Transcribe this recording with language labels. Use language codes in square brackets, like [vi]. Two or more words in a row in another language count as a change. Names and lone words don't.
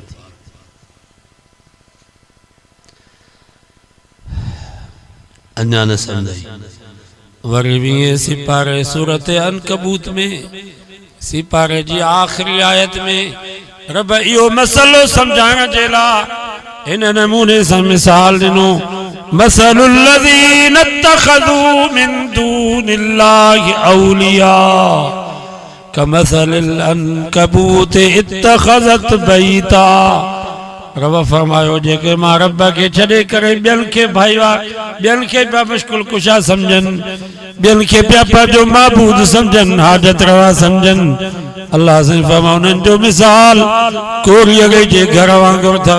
[sd] अञा न सम्झाई। वरी 20 सिपारे सूरत अनकबूत में सिपारे जी आख़िरी आयत में रब इहो मसलो सम्झाइण जे लाइ हिन नमूने सां मिसाल ॾिनो। [ar] مثل الذين اتخذوا من دون الله أولياء كمثل العنكبوت اتخذت بيتا. [sd] रब फरमायो जेके मां रब के छॾे करे ॿियनि खे भाईवार, ॿियनि खे पिया मुश्किल कुशा सम्झनि, ॿियनि खे पिया पंहिंजो महबूद सम्झनि, हाजत रवा सम्झनि। अल्लाह से फरमायो उन्हनि जो मिसाल कोरियरे जे घर वांगुरु अथव।